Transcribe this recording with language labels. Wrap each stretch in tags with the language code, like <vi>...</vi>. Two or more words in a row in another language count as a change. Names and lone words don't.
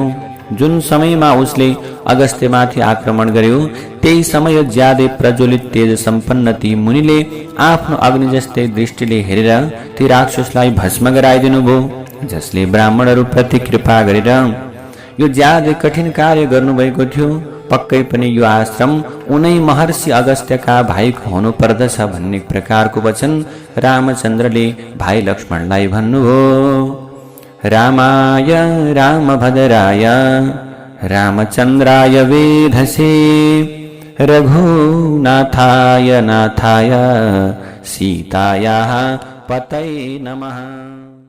<ne>जुन समयमा उसले अगस्त्यमाथि आक्रमण गर्यो त्यही समय ज्यादै प्रज्वलित तेज सम्पन्न ती मुनिले आफ्नो अग्नि जस्तै दृष्टिले हेरेर ती राक्षसलाई भस्म गराइदिनु भयो, जसले ब्राह्मणहरू प्रति कृपा गरेर यो ज्यादै कठिन कार्य गर्नुभएको थियो। पक्कै पनि यो आश्रम उनै महर्षि अगस्त्यका भाइको हुनु पर्दछ भन्ने प्रकारको वचन रामचन्द्रले भाइ लक्ष्मणलाई भन्नुभयो।</ne> <sa>रामाय रामभद्राय रामचन्द्राय वेधसे रघुनाथाय नाथाय सीतायाः पतये नमः।</sa>